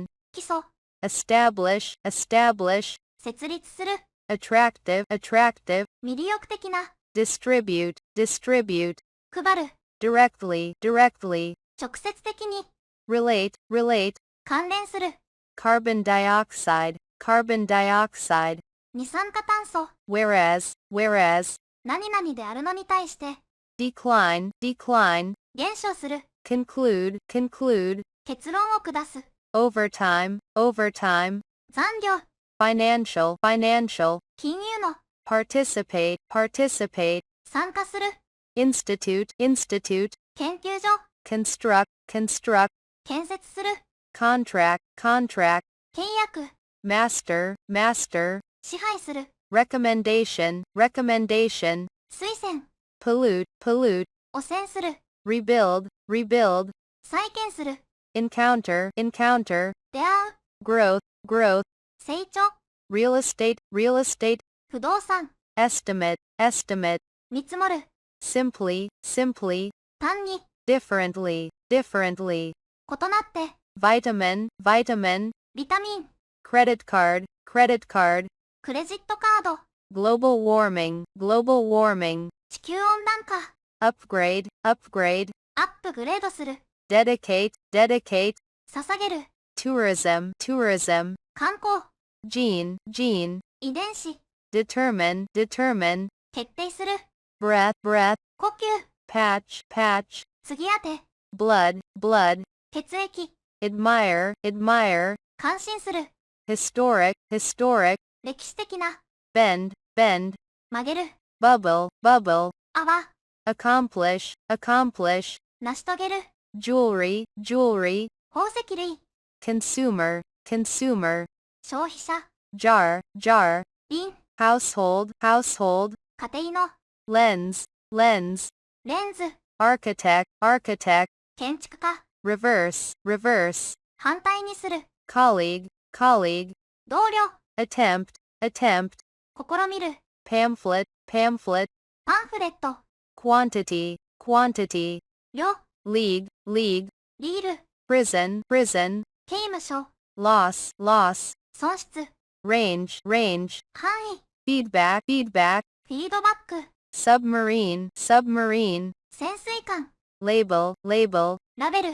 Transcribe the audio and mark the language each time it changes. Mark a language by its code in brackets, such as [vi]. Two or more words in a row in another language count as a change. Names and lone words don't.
[ja] 基礎、 [en] establish, establish, [ja] 設立する、 [en] attractive, attractive, [ja] 魅力的な、 [en] distribute, distribute, [ja] 配る、 [en] directly, directly, [ja] 直接的に、 [en] relate, relate, [ja] 関連する、 [en] carbon dioxide, carbon dioxide, [ja] 二酸化炭素、 [en] whereas, whereas, [ja] 何々であるのに対して、 [en] decline, decline, [ja] 減少する、 [en] conclude, conclude, [ja] 結論を下す、 [en] overtime, overtime, [ja] 残業、 [en] financial, financial, [ja] 金融の、 [en] participate, participate, [ja] 参加する、 [en] institute, institute, [ja] 研究所、 [en] construct, construct, [ja] 建設する、 [en] contract, contract, [ja] 契約、 [en] master, master, [ja] 支配する、 [en] recommendation, recommendation, [ja] 推薦、 [en] pollute, pollute, [ja] 汚染する、 [en] rebuild, rebuild, [ja] 再建する、 [en] encounter, encounter, [ja] 出会う、 [en] growth, growth, [ja] 成長、 [en] real estate, real estate, [ja] 不動産、 [en] estimate, estimate, [ja] 見積もる、 [en] simply, simply, [ja] 単に、 [en] differently, differently, [ja] 異なって、 [en] vitamin, vitamin, [ja] ビタミン、 [en] credit card, credit card, [ja] クレジットカード、 [en] global warming, global warming, [ja] 地球温暖化、 [en] upgrade, upgrade, [ja] アップグレードする、 [en] dedicate, dedicate, [ja] 捧げる、 [en] tourism, tourism, [ja] 観光、 [en] gene, gene, [ja] 遺伝子、 [en] determine, determine, [ja] 決定する、 [en] breath, breath, [ja] 呼吸、 [en] patch, patch, [ja] 継ぎ当て、 [en] blood, blood, [ja] 血液、 [en] admire, admire, [ja] 感心する、 [en] historic, historic, [ja] 歴史的な、 [en] bend, bend, [ja] 曲げる、 [en] bubble, bubble, [ja] 泡、 [en] accomplish, accomplish, [ja] 成し遂げる、 [en] jewelry, jewelry, [ja] 宝石類、 [en] consumer, consumer, [ja] 消費者、 [en] jar, jar, [ja] 瓶、 [en] household, household, [ja] 家庭の、 [en] lens, lens, [ja] レンズ、 [en] architect, architect, [ja] 建築家、 [en] reverse, reverse, [ja] 反対にする、 [en] colleague, colleague, [ja] 同僚、 [en] attempt, attempt, [ja] 試みる、 [en] pamphlet, pamphlet, [ja] パンフレット、 [en] quantity, quantity, [ja] 量、 [en] league, league, [ja] リール、 [en] prison, prison, [ja] 刑務所、 [en] loss, loss, [ja] 損失、 [en] range, range, [ja] 範囲、 [en] feedback, feedback, [ja] フィードバック、 [en] submarine, submarine, [ja] 潜水艦、 [en] label, label, [ja] ラベル、